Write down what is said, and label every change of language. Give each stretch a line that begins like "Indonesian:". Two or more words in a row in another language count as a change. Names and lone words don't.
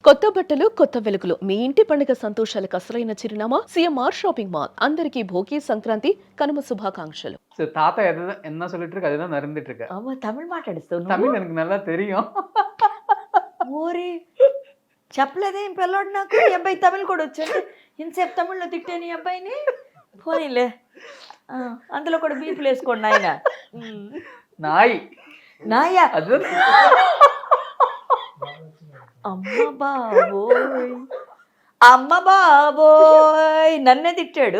Telugu: కొత్త బట్టలు కొత్త వెలుగులు మీ ఇంటి పండుగ సంతోషాలకు అసలైన చిరునామా సిఎంఆర్ షాపింగ్ మాల్. అందరికీ భోగి సంక్రాంతి కనుమ శుభాకాంక్షలు.
Tamil: தாத்தா என்ன சொல்லிட்டு இருக்கு அதுதான் நடந்துட்டு இருக்கு. ஆமா தமிழ்
Telugu: మాట్లాడిస్తావు నువ్వు
Tamil: தமிழ் எனக்கு நல்லா தெரியும்.
Telugu: ఓరి చెప్పలేదే ఈ పిల్లోడు నాకు ఈ అబ్బాయి తమిళ్ కూడా వచ్చాడు ఇంతసేపు తమిళ్లో తిట్టాను ఈ అబ్బాయిని పోనీలే అందులో కూడా బీపులు వేసుకోండి ఆయన
Tamil: நாய்
Telugu: నాయా
Tamil: அது
Telugu: అమ్మ బాబోయ్ అమ్మ బాబోయ్ నన్నే తిట్టాడు